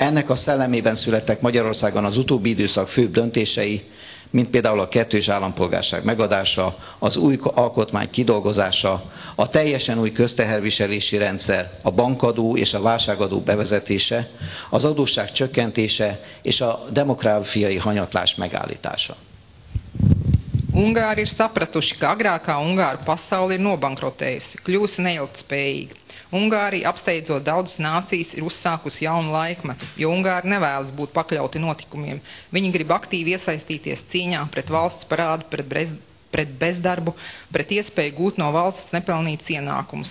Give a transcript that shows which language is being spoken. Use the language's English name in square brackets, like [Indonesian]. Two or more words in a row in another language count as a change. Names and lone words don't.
[Hungarian] Ennek a szellemében születtek Magyarországon az utóbbi időszak főbb döntései, mint például a kettős állampolgárság megadása, az új alkotmány kidolgozása, a teljesen új közteherviselési rendszer, a bankadó és a válságadó bevezetése, az adósság csökkentése és a demográfiai hanyatlás megállítása. [Latvian] Ungāri ir sapratuši, ka agrākā Ungāru pasaule ir nobankrotējusi, kļūsi neilgtspējīga. Ungārija, apsteidzot daudzas nācijas, ir uzsākusi jaunu laikmetu, jo Ungāri nevēlas būt pakļauti notikumiem. Viņi grib aktīvi iesaistīties cīņā pret valsts parādu, pret bezdarbu, pret iespēju gūt no valsts nepelnītus ienākumus.